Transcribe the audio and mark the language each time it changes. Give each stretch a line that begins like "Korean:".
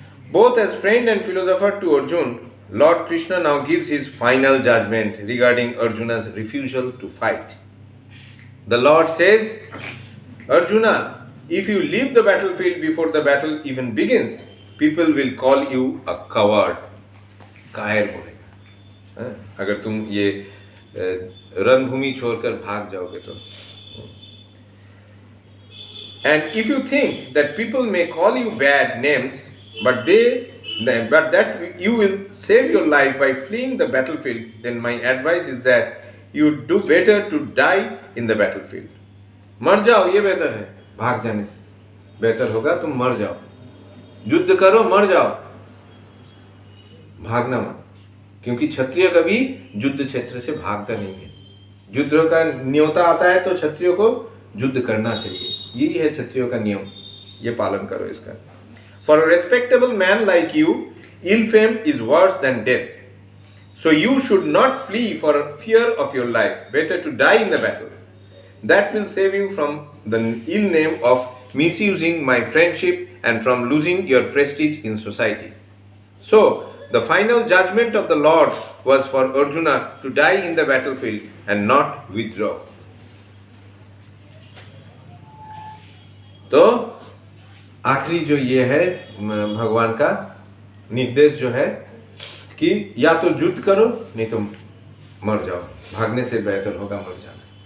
English: Both as friend and philosopher to Arjun, Lord Krishna now gives his final judgment regarding Arjuna's refusal to fight. The Lord says, Arjuna, if you leave the battlefield before the battle even begins, people will call you a coward.
Hindi: कायर बोलेगा अगर तुम ये रणभूमि छोड़कर भाग जाओगे तो।
English: And if you think that people may call you bad names, but that you will save your life by fleeing the battlefield, then my advice is that you do better to die in the battlefield.
Hindi: मर जाओ, ये बेहतर है भाग जाने से। बेहतर होगा तुम मर जाओ, युद्ध करो, मर जाओ, भागना मत। क्योंकि क्षत्रिय कभी युद्ध क्षेत्र से भागता नहीं है। युद्ध का न्योता आता है तो क्षत्रियो को युद्ध करना चाहिए, यही है क्षत्रियो का नियम, ये पालन करो इसका।
English: For a respectable man like you, ill fame is worse than death. So you should not flee for fear of your life. Better to die in the battle. That will save you from the ill name of misusing my friendship and from losing your prestige in society. So, the final judgment of the Lord was for Arjuna to die in the battlefield and not withdraw.
Hindi: तो आखिरी जो ये है भगवान का निर्देश जो है कि या तो युद्ध करो नहीं तो मर जाओ, भागने से बेहतर होगा मर जाना।